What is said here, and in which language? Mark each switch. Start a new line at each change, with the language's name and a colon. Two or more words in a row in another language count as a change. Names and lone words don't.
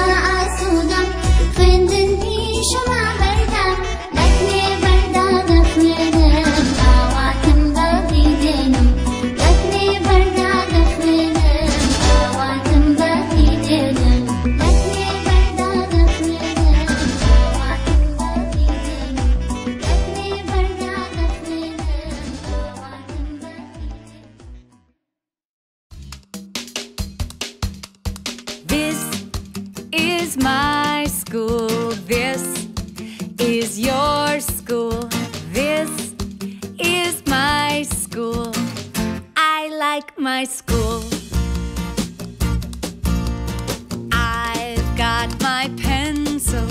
Central Kurdish: ئاسوودەم خوێندن پیشەوە هەردەم لەکوێ بەردا دەخوێنم ئاواتم بەهی دێنم لەکوێ بەردا دەخوێنم ئاواتم بەهی دێنم لەکوێ بەردا دەخوێنم ئاواتم بەهی دێنم لەکوێ بەردا دەخوێنم ئاواتم بەهی
English: This is my school. This is your school. This is my school. I like my school. I've got my pencil.